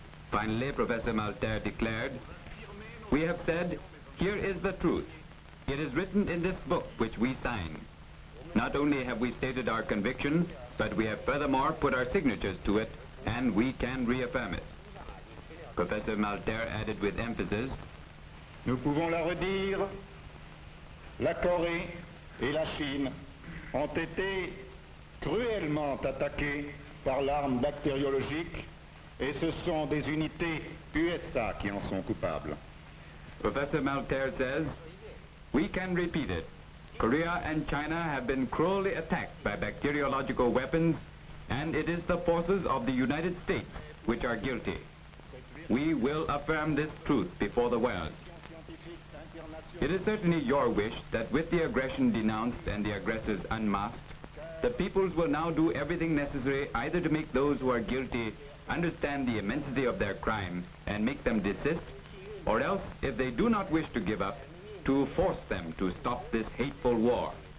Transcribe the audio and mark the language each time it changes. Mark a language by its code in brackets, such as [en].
[en] Finally, Professor Malter declared, we have said, here is the truth. It is written in this book which we sign. Not only have we stated our conviction, but we have furthermore put our signatures to it, and we can reaffirm it. Professor Malter added with emphasis, [fr] nous pouvons la redire, la Corée et la Chine ont été cruellement attaquées par l'arme bactériologique, et ce sont des unités USA qui en sont coupables. [en] Professor Malter says, we can repeat it. Korea and China have been cruelly attacked by bacteriological weapons, and it is the forces of the United States which are guilty. We will affirm this truth before the world. It is certainly your wish that with the aggression denounced and the aggressors unmasked, the peoples will now do everything necessary either to make those who are guilty understand the immensity of their crime and make them desist, or else, if they do not wish to give up, to force them to stop this hateful war.